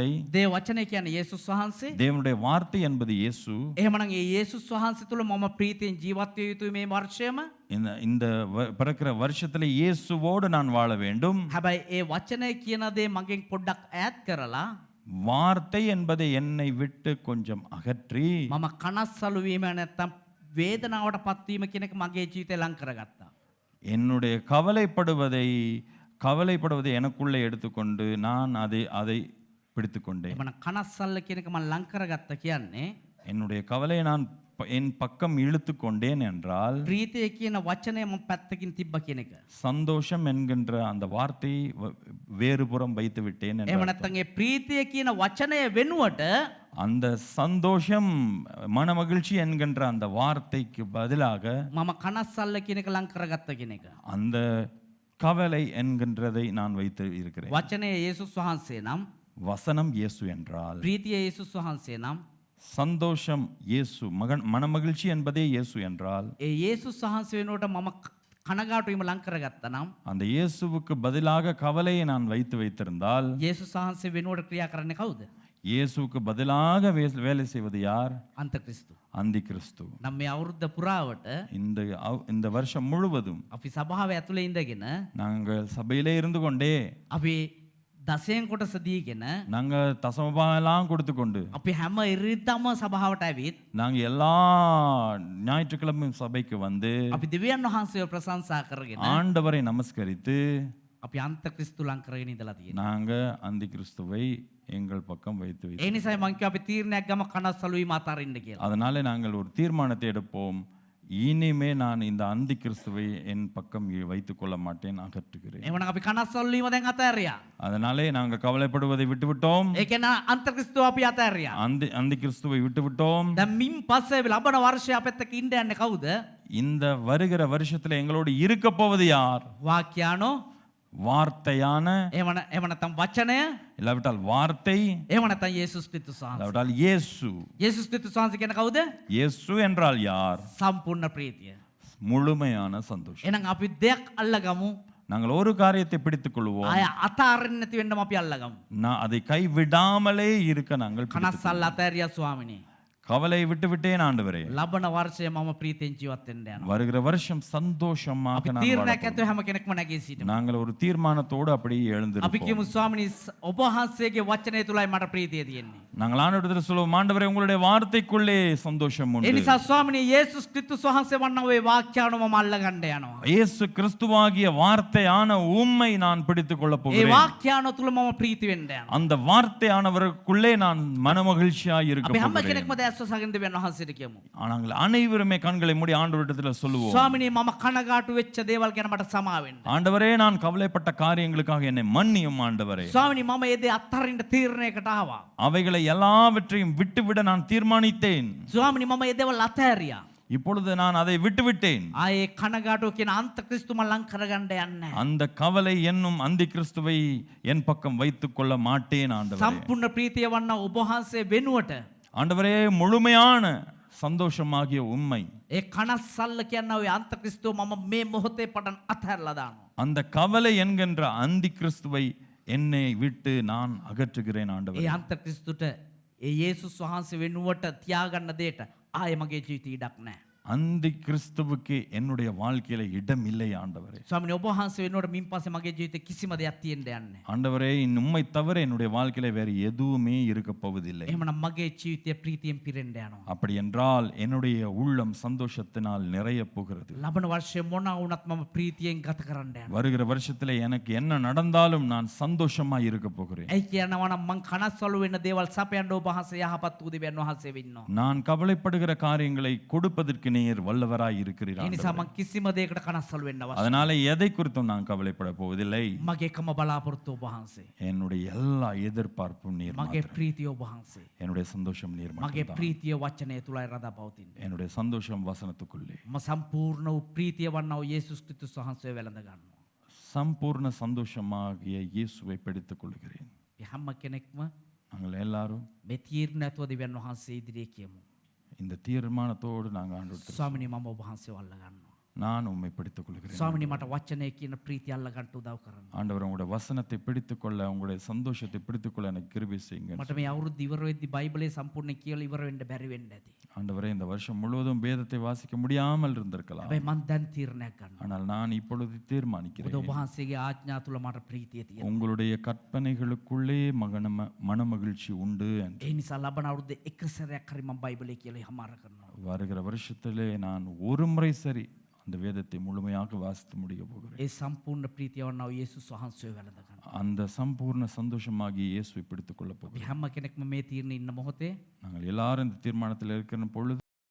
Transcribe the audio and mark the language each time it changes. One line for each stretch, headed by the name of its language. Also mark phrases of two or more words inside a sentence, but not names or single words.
Sinhala: දේව වචනය කියන්නේ යේසුස් වහන්සේ.
Tamil: தேவனுடைய வார்த்தை என்பது இயேசு.
Sinhala: එහෙමනම් ඒ යේසුස් වහන්සේ තුල මම ප්‍රීතියෙන් ජීවත් විය යුතුයි මේ වර්ෂයම.
Tamil: இந்த பிறக்கிற வருஷத்துல இயேசுவோடு நான் வாழ வேண்டும்.
Sinhala: හැබැයි ඒ වචනය කියන දේ මගෙන් පොඩ්ඩක් ඈත් කරලා
Tamil: வார்த்தை என்பதை என்னை விட்டு கொஞ்சம் அகற்றி
Sinhala: මම කනස්සලු වීම නැත්තම් වේදනාවට පත්වීම කියන එක මගේ ජීවිතේ ලං කරගත්තා.
Tamil: என்னுடைய கவலைப்படுவதை எனக்குள்ளே எடுத்துக்கொண்டு நான் அதை பிடித்துக்கொண்டேன்.
Sinhala: එමන කනස්සල්ල කියන එක මම ලං කරගත්ත කියන්නේ
Tamil: என்னுடைய கவலையை நான் என் பக்கம் இழுத்து கொண்டேன் என்றால்
Sinhala: ප්‍රීතිය කියන වචනය මම පැත්තකින් තිබ්බ කියන එක.
Tamil: சந்தோஷம் என்கின்ற அந்த வார்த்தையை வேறுபுறம் வைத்து விட்டேன்
Sinhala: එහෙම
Tamil: என்றால்
Sinhala: නැත්නම් ඒ ප්‍රීතිය කියන වචනය වෙනුවට
Tamil: அந்த சந்தோஷம் மனமகிழ்ச்சி என்கின்ற அந்த வார்த்தைக்கு பதிலாக
Sinhala: මම කනස්සල්ල කියන එක ලං කරගත්ත කියන එක.
Tamil: அந்த கவலை என்கின்றதை நான் வைத்து இருக்கிறேன்.
Sinhala: වචනය යේසුස් වහන්සේ නම්
Tamil: வசனம் இயேசு என்றால்
Sinhala: ප්‍රීතිය යේසුස් වහන්සේ නම්
Tamil: சந்தோஷம் இயேசு மனமகிழ்ச்சி என்பதே இயேசு என்றால்
Sinhala: ඒ යේසුස් වහන්සේ වෙනුවට මම කනගාටු වීම ලං කරගත්තා නම්
Tamil: அந்த இயேசுவுக்கு பதிலாக கவலையை நான் வைத்திருந்தால்
Sinhala: යේසුස් වහන්සේ වෙනුවට ක්‍රියා කරන්නේ කවුද?
Tamil: இயேசுவுக்கு பதிலாக வேலை செய்வது யார்?
Sinhala: අන්තක්‍රිස්තු.
Tamil: அந்தி கிறிஸ்து.
Sinhala: නම් මේ අවුරුද්ද පුරාවට
Tamil: இந்த வருஷம் முழுவதும்
Sinhala: අපි සභාව ඇතුලේ ඉඳගෙන
Tamil: நாங்கள் சபையிலே இருந்து கொண்டே
Sinhala: අපි දසයෙන් කොටස දීගෙන
Tamil: நாங்க தசமபாகம் கொடுத்து கொண்டு
Sinhala: අපි හැම ඉරිදම සභාවට ඇවිත්
Tamil: நாங்க எல்லா ஞாயிற்றுக்கிழமை சபைக்கு வந்து
Sinhala: අපි දෙවියන් වහන්සේව ප්‍රශංසා කරගෙන
Tamil: ஆண்டவரை நமஸ்கரித்து
Sinhala: අපි අන්තක්‍රිස්තු ලං කරගෙන ඉඳලා තියෙනවා.
Tamil: நாங்க அந்தி கிறிஸ்துவை எங்கள் பக்கம் வைத்து
Sinhala: ඒ
Tamil: வைத்தோம்.
Sinhala: නිසායි මං කිව්වා අපි තීරණයක් ගම කනස්සලු වීම අතාරින්න කියලා.
Tamil: அதனாலே நாங்கள் ஒரு தீர்மானத்தை எடுப்போம். இனிமே நான் இந்த அந்தி கிறிஸ்துவை என் பக்கம் வைத்துக் கொள்ள மாட்டேன், அகற்றுகிறேன்.
Sinhala: එවනම් අපි කනස්සලු වීම දැන් අතාරියා.
Tamil: அதனாலே நாங்கள் கவலைப்படுவதை விட்டுவிட்டோம்.
Sinhala: ඒ කියන්නේ අන්තක්‍රිස්තුව අපි අතාරියා.
Tamil: அந்தி கிறிஸ்துவை விட்டுவிட்டோம்.
Sinhala: දැන් මින් පස්සේ ලබන වර්ෂය අපෙත් එක්ක ඉන්න යන්නේ කවුද?
Tamil: இந்த வருகிற வருஷத்துல எங்களோடு இருக்க போவது யார்?
Sinhala: වාක්‍යානෝ
Tamil: வார்த்தையான,
Sinhala: එහෙම නැත්නම් වචනය,
Tamil: இல்லாவிட்டால் வார்த்தை,
Sinhala: එහෙම නැත්නම් යේසුස් ක්‍රිස්තුස් වහන්සේ.
Tamil: இல்லாவிட்டால் இயேசு.
Sinhala: යේසුස් ක්‍රිස්තුස් වහන්සේ කියන්නේ කවුද?
Tamil: இயேசு என்றால் யார்?
Sinhala: සම්පූර්ණ ප්‍රීතිය.
Tamil: முழுமையான சந்தோஷம்.
Sinhala: එහෙනම් අපි දෙයක් අල්ලගමු.
Tamil: நாங்கள் ஒரு காரியத்தை பிடித்துக் கொள்வோம்.
Sinhala: ආය අතාරින්න නැති වෙන්නම අපි අල්ලගමු.
Tamil: அதை கைவிடாமலே இருக்க நாங்கள்
Sinhala: කනස්සල්ල අතාරියා ස්වාමිනේ.
Tamil: கவலை விட்டுவிட்டேன் ஆண்டவரே.
Sinhala: ලබන වර්ෂය මම ප්‍රීතියෙන් ජීවත් වෙන්න යනවා.
Tamil: வருகிற வருஷம் சந்தோஷமாக
Sinhala: අපි
Tamil: நான்
Sinhala: තීරණයක්
Tamil: வாழ
Sinhala: ඇතුව හැම කෙනෙක්ම නැගී සිටිමු.
Tamil: நாங்கள் ஒரு தீர்மானத்தோடு அப்படியே
Sinhala: අපි
Tamil: எழுந்திருப்போம்.
Sinhala: කියමු ස්වාමිනේ ඔබ වහන්සේගේ වචනය තුලයි මට ප්‍රීතිය තියෙන්නේ.
Tamil: நாங்கள் ஆண்டவரிடத்தில் சொல்லுவோம், ஆண்டவரே உங்களுடைய வார்த்தைக்குள்ளே சந்தோஷம்
Sinhala: ඒ
Tamil: உண்டு.
Sinhala: නිසා ස්වාමිනේ යේසුස් ක්‍රිස්තුස් වහන්සේ වන්න ඔය වාක්‍යාව මම අල්ලගන්න යනවා.
Tamil: இயேசு கிறிஸ்துவாகிய வார்த்தையான உம்மை நான் பிடித்துக் கொள்ளப்
Sinhala: ඒ
Tamil: போகிறேன்.
Sinhala: වාක්‍යාව තුල මම ප්‍රීති වෙන්න යනවා.
Tamil: அந்த வார்த்தையானவருக்குள்ளே நான் மனமகிழ்ச்சியாய் இருக்க
Sinhala: අපි හැම
Tamil: போகிறேன்.
Sinhala: කෙනෙක්ම දැස්ව සගෙන දෙවියන් වහන්සේට කියමු.
Tamil: நாங்கள் அனைவருமே கண்களை மூடி ஆண்டவரிடத்தில் சொல்லுவோம்,
Sinhala: ස්වාමිනේ මම කනගාටු වෙච්ච දේවල් ගැන මට සමා වෙන්න.
Tamil: ஆண்டவரே நான் கவலைப்பட்ட காரியங்களுக்காக என்னை மன்னியும் ஆண்டவரே.
Sinhala: ස්වාමිනේ මම ඒ දේ අත්හරින්න තීරණයකට ආවා.
Tamil: அவைகளை எல்லாவற்றையும் விட்டுவிட நான் தீர்மானித்தேன்.
Sinhala: ස්වාමිනේ මම ඒ දේවල් අත්හැරියා.
Tamil: இப்பொழுது நான் அதை விட்டுவிட்டேன்.
Sinhala: ආයේ කනගාටුව කියන අන්තක්‍රිස්තු මම ලං කරගන්න යන්නේ.
Tamil: அந்த கவலை என்னும் அந்தி கிறிஸ்துவை என் பக்கம் வைத்துக் கொள்ள மாட்டேன் ஆண்டவரே.
Sinhala: සම්පූර්ණ ප්‍රීතිය වන්න ඔබ වහන්සේ වෙනුවට
Tamil: ஆண்டவரே முழுமையான சந்தோஷமாகிய உண்மை,
Sinhala: ඒ කනස්සල්ල කියන ඔය අන්තක්‍රිස්තුව මම මේ මොහොතේ පටන් අත්හැරලා දානවා.
Tamil: அந்த கவலை என்கின்ற அந்தி கிறிஸ்துவை என்னை விட்டு நான் அகற்றுகிறேன்
Sinhala: ඒ
Tamil: ஆண்டவரே.
Sinhala: අන්තක්‍රිස්තුට ඒ යේසුස් වහන්සේ වෙනුවට තියාගන්න දෙයට ආයේ මගේ ජීවිතේ ඉඩක් නැහැ.
Tamil: அந்தி கிறிஸ்துவுக்கு என்னுடைய வாழ்க்கையில இடம் இல்லை ஆண்டவரே.
Sinhala: ස්වාමිනේ ඔබ වහන්සේ වෙනුවට මින් පස්සේ මගේ ජීවිතේ කිසිම දෙයක් තියෙන්න යන්නේ නැහැ.
Tamil: ஆண்டவரே உம்மை தவிர என்னுடைய வாழ்க்கையில வேற எதுவுமே இருக்க போவதில்லை.
Sinhala: එහෙමනම් මගේ ජීවිතය ප්‍රීතියෙන් පිරෙන්න යනවා.
Tamil: அப்படி என்றால் என்னுடைய உள்ளம் சந்தோஷத்தினால் நிறைய போகிறது.
Sinhala: ලබන වර්ෂයේ මොනවා වුණත් මම ප්‍රීතියෙන් ගත කරන්න යනවා.
Tamil: வருகிற வருஷத்துல எனக்கு என்ன நடந்தாலும் நான் சந்தோஷமா இருக்க போகிறேன்.
Sinhala: ඒ කියනවා නම් මං කනස්සලු වෙන දේවල් සපයන්න ඔබ වහන්සේ යහපත් වූ දෙවියන් වහන්සේ වෙන්නවා.
Tamil: நான் கவலைப்படுகிற காரியங்களை கொடுப்பதற்கு நீர் வல்லவராய் இருக்கிறீர்
Sinhala: ඒ නිසා
Tamil: ஆண்டவரே.
Sinhala: මං කිසිම දෙයකට කනස්සලු වෙන්න අවශ්‍ය
Tamil: அதனால எதை குறித்தும் நான் கவலைப்பட போவதில்லை.
Sinhala: මගේ එකම බලාපොරොත්තුව ඔබ වහන්සේ.
Tamil: என்னுடைய எல்லா எதிர்பார்ப்பும் நீர்
Sinhala: මගේ
Tamil: மாத்திரம்.
Sinhala: ප්‍රීතිය ඔබ වහන්සේ.
Tamil: என்னுடைய சந்தோஷம் நீர்
Sinhala: මගේ
Tamil: மட்டும்தான்.
Sinhala: ප්‍රීතිය වචනය තුලයි රඳා පවතින්නේ.
Tamil: என்னுடைய சந்தோஷம் வசனத்துக்குள்ளே.
Sinhala: මම සම්පූර්ණ වූ ප්‍රීතිය වන්නා වූ යේසුස් ක්‍රිස්තුස් වහන්සේ වැළඳ ගන්නවා.
Tamil: சம்பூர்ண சந்தோஷமாகிய இயேசுவை பிடித்துக் கொள்கிறேன்.
Sinhala: ඒ හැම කෙනෙක්ම
Tamil: நாங்கள் எல்லாரும்
Sinhala: මේ තීරණ ඇතුව දෙවියන් වහන්සේ ඉදිරියේ කියමු.
Tamil: இந்த தீர்மானத்தோடு நாங்கள் ஆண்டவரிடத்தில்
Sinhala: ස්වාමිනේ මම ඔබ වහන්සේව අල්ල ගන්නවා.
Tamil: நான் உம்மை பிடித்துக் கொள்கிறேன்.
Sinhala: ස්වාමිනේ මට වචනය කියන ප්‍රීතිය අල්ල ගන්න උදව් කරන්න.
Tamil: ஆண்டவர் உங்களுடைய வசனத்தை பிடித்துக்கொள்ள, உங்களுடைய சந்தோஷத்தை பிடித்துக்கொள்ள எனக்கு கிருபை செய்யுங்க.
Sinhala: මට මේ අවුරුද්ද ඉවර වෙද්දි බයිබලයේ සම්පූර්ණ කියලා ඉවර වෙන්න බැරි වෙන්න ඇති.
Tamil: ஆண்டவரே இந்த வருஷம் முழுவதும் வேதத்தை வாசிக்க முடியாமல் இருந்திருக்கலாம்.
Sinhala: හැබැයි මං දැන් තීරණයක් ගන්නවා.
Tamil: ஆனால் நான் இப்பொழுது
Sinhala: මොකද
Tamil: தீர்மானிக்கிறேன்,
Sinhala: ඔබ වහන්සේගේ ආඥා තුල මට ප්‍රීතිය තියෙනවා.
Tamil: உங்களுடைய கற்பனைகளுக்குள்ளே மனமகிழ்ச்சி உண்டு என்று.
Sinhala: ඒ නිසා ලබන අවුරුද්දේ එක සැරයක් හරි මම බයිබලයේ කියලා හමාර කරනවා.
Tamil: வருகிற வருஷத்திலே நான் ஒரு முறை சரி அந்த வேதத்தை முழுமையாக வாசித்து முடிக்க போகிறேன்.
Sinhala: ඒ සම්පූර්ණ ප්‍රීතිය වන්නා වූ යේසුස් වහන්සේ වැළඳ ගන්න.
Tamil: அந்த சம்பூர்ண சந்தோஷமாகி இயேசுவை பிடித்துக் கொள்ள
Sinhala: අපි
Tamil: போகிறோம்.
Sinhala: හැම කෙනෙක්ම මේ තීරණේ ඉන්න මොහොතේ
Tamil: நாங்கள் எல்லாரும் இந்த தீர்மானத்தில் இருக்கிற பொழுது